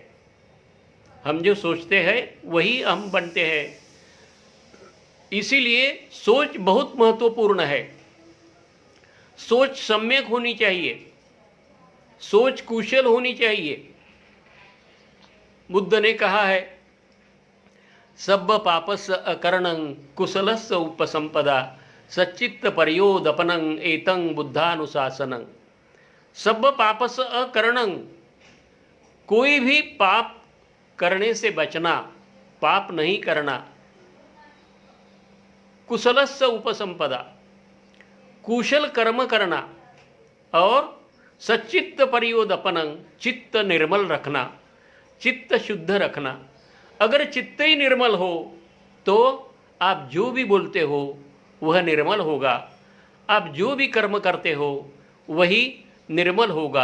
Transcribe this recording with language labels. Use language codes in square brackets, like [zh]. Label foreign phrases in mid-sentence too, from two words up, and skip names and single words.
[hi] हम जो सोचते हैं वही हम बनते हैं। इसीलिए सोच बहुत महत्वपूर्ण है। सोच सम्यक होनी चाहिए, सोच कुशल होनी चाहिए। बुद्ध ने कहा है, [pi] सब्ब पापस्य अकरणं कुशलस्य उपसंपदा सच्चित्त पर्योदपनं एतं बुद्धानुशासनं। सब्ब पापस्य अकरणं, [hi] कोई भी पाप करने से बचना, पाप नहीं करना। [pi] कुशलस्य उपसंपदा, [hi] कुशल कर्म करना। और [pi] सच्चित्त पर्योदपनं, [hi] चित्त निर्मल रखना, चित्त शुद्ध रखना। अगर चित्त ही निर्मल हो तो आप जो भी बोलते हो वह निर्मल होगा, आप जो भी कर्म करते हो वही निर्मल होगा।